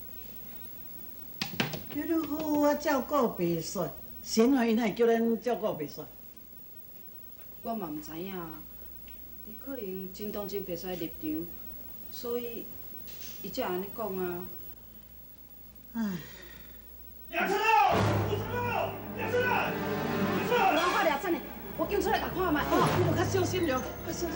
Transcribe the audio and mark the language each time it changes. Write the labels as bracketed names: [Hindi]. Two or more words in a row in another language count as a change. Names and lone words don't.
[Min Nan Chinese] 叫你好好啊照顾白雪，谁话伊哪会叫咱照顾白雪？我嘛毋知影啊，伊可能真同情白雪的立场，所以伊才安尼讲啊。唉。梁生啊！不成啊！梁生啊！梁生！我快抓惨的，我叫出来甲看卖。哦，你著较小心了，较小心。